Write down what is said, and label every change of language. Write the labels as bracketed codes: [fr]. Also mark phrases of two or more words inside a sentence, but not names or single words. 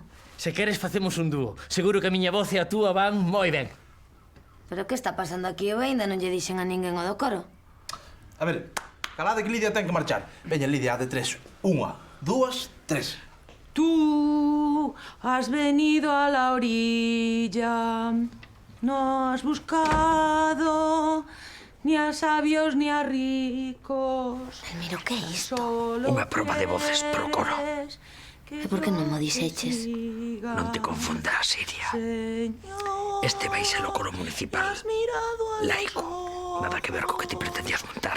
[gl] Se queres facemos un dúo. Seguro que a miña voz e a túa van moi ben. Pero que está pasando aquí? Eu ainda non lle dixen a ninguén o do coro. A ver, calade que Lidia ten que marchar. Veña, Lidia, a de tres. Unha, dúas, tres. [es] Tú has venido a la orilla, no has buscado ni a sabios ni a ricos. [gl] Delmiro, que é isto? Unha proba de voces pro coro. E por que non mo dixeches? Non te confundas, Iria. Este vai ser o coro municipal. Laico. Nada que ver co que ti pretendías montar.